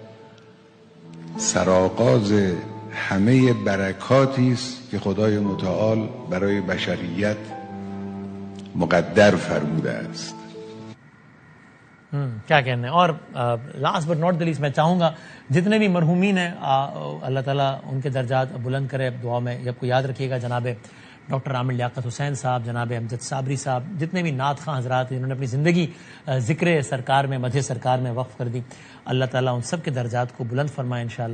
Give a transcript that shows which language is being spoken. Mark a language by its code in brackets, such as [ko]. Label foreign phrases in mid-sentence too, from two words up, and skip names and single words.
[fa] سرآغاز همه برکاتی است که خدای متعال برای بشریت مقدر فرموده است. [ur] کیا کہنا ہے. اور [en] last but not least [ur] میں چاہوں گا جتنے بھی مرحومین ہیں اللہ تعالیٰ ان کے درجات بلند کرے. دعا میں جب کو یاد رکھیے گا جناب ڈاکٹر عامر لیاقت حسین صاحب, جناب امجد صابری صاحب, جتنے بھی نعت خواں حضرات جنہوں نے اپنی زندگی ذکر سرکار میں, مدح سرکار میں وقف کر دی, اللہ تعالیٰ ان سب کے درجات کو بلند فرمائے انشاءاللہ.